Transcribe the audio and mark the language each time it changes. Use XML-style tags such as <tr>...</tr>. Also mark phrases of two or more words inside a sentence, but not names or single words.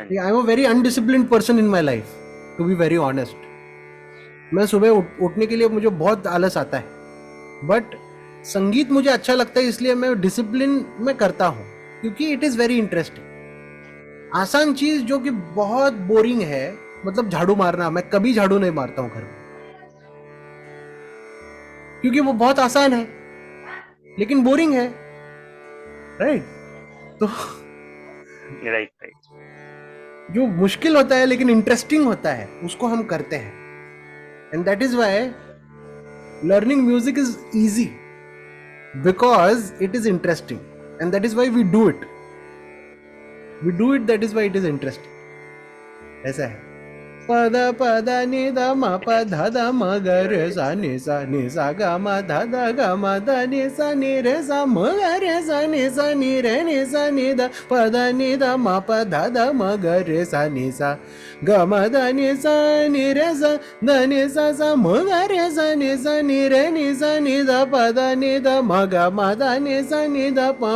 <en>I am a very undisciplined person in my life to be very honest</en> <hi>मैं सुबह उठने के लिए मुझे बहुत आलस आता है बट संगीत मुझे अच्छा लगता है इसलिए मैं डिसिप्लिन में करता हूँ क्योंकि</hi> <en>it is very interesting</en> <hi>आसान चीज जो कि बहुत बोरिंग है मतलब झाड़ू मारना मैं कभी झाड़ू नहीं मारता हूँ घर में क्योंकि वो बहुत आसान है लेकिन बोरिंग है राइट तो</hi> <en>right right</en> <hi>जो मुश्किल होता है लेकिन इंटरेस्टिंग होता है उसको हम करते हैं</hi> <en>and that is why learning music is easy because it is interesting and that is why we do it that is why it is interesting</en> <hi>ऐसा है पद पद नि द म प ध द म ग रे सा नि सा ग म ध द ग म ध नि सा नि रे सा म ग रे सा नि रे नि सा नि द प द नि द म प ध द म ग रे सा ग म ध नि रे सा ध नि सा म ग रे सा नि रे नि द प द नि द म ग म ध नि द प</hi>